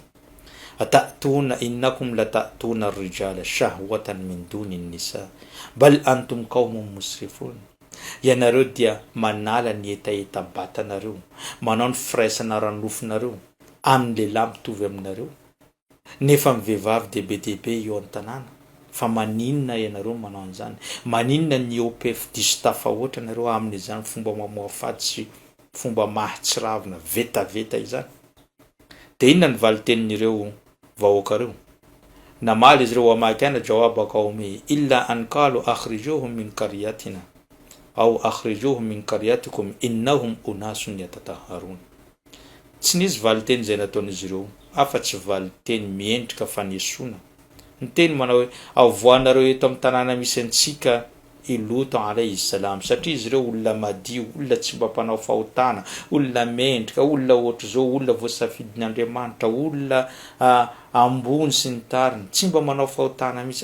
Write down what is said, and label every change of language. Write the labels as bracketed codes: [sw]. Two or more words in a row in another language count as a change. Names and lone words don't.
[ar] أتأتون إنكم لتأتون الرجال شهوة من دون النساء بل أنتم قوم مسرفون. [mg] Ianareo dia manala ny etaeta batanareo, manao ny firaisana ranofinareo amin'ny lehilahy mitovy aminareo, nefa ny vehivavy dia be dia be eo an-tanàna. Fa maninona ianareo manao an'izany? Maninona ny opefy diso tafahoatra nareo amin'izany fomba mamoafady sy fomba mahatsiravina vetaveta izany? Dia inona ny valitenin'ireo vahoaka ireo? Namaly izy ireo [ar] وما كان جواب قومي إلا أن قالوا أخرجوهم من قريتنا أو أخرجوهم من قريتكم إنهم أناس يتطهرون. [mg] Tsy nisy valiteny zay nataon'izy ireo afa-tsy valiteny miendrika fanesona. Ny teny manao hoe avoanareo eto amin'ny tanàna misy antsika i Lut [ar] عليه السلام, [mg] satria izy ireo olona madio, olona tsy mba mpanao fahotana, olona mendrika, olona ohatr' zao, olona voasafidin'ny Andriamanitra, olona ambony sy ny tariny, tsy mba manao fahotana mihitsy.